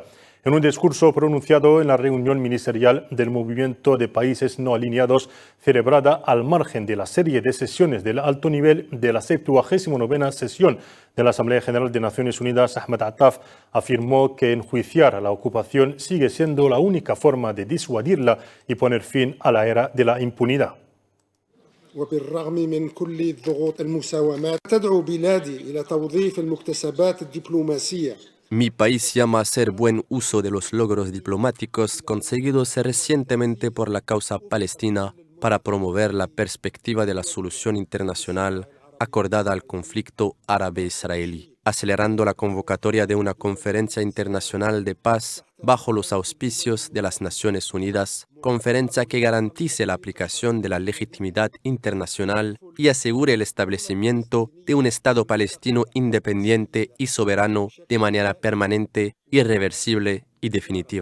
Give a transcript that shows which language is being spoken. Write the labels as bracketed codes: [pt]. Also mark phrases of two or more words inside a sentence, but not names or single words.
[es] En un discurso pronunciado en la reunión ministerial del Movimiento de Países No Alineados, celebrada al margen de la serie de sesiones del alto nivel de la 79ª sesión de la Asamblea General de Naciones Unidas, Ahmed Attaf afirmó que enjuiciar a la ocupación sigue siendo la única forma de disuadirla y poner fin a la era de la impunidad. [ar] وبالرغم من كل الضغوط المساومات تدعو بلادي إلى توظيف المكتسبات الدبلوماسية. [es] Mi país llama a hacer buen uso de los logros diplomáticos conseguidos recientemente por la causa palestina para promover la perspectiva de la solución internacional acordada al conflicto árabe-israelí, acelerando la convocatoria de una conferencia internacional de paz bajo los auspicios de las Naciones Unidas, conferencia que garantice la aplicación de la legitimidad internacional y asegure el establecimiento de un Estado palestino independiente y soberano de manera permanente, irreversible y definitiva.